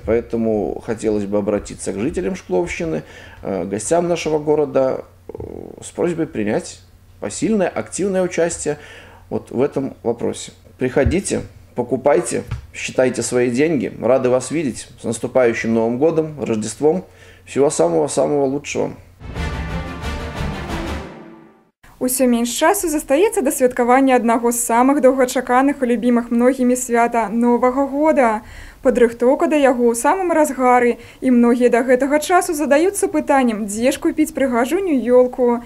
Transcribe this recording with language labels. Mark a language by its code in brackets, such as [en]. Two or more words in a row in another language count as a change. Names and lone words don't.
[ru] Поэтому хотелось бы обратиться к жителям Шкловщины, гостям нашего города с просьбой принять посильное, активное участие вот в этом вопросе. Приходите, покупайте, считайте свои деньги. Рады вас видеть. С наступающим Новым годом, Рождеством. Всего самого-самого лучшего. [be] Усё менш часу застаецца да святкавання аднаго з самых доўгачаканых і любімых многімі свята Новага года. Падрыхтоўка да яго ў самым разгары, і многія да гэтага часу задаюцца пытаннем, дзе ж купіць прыгажуню ёлку.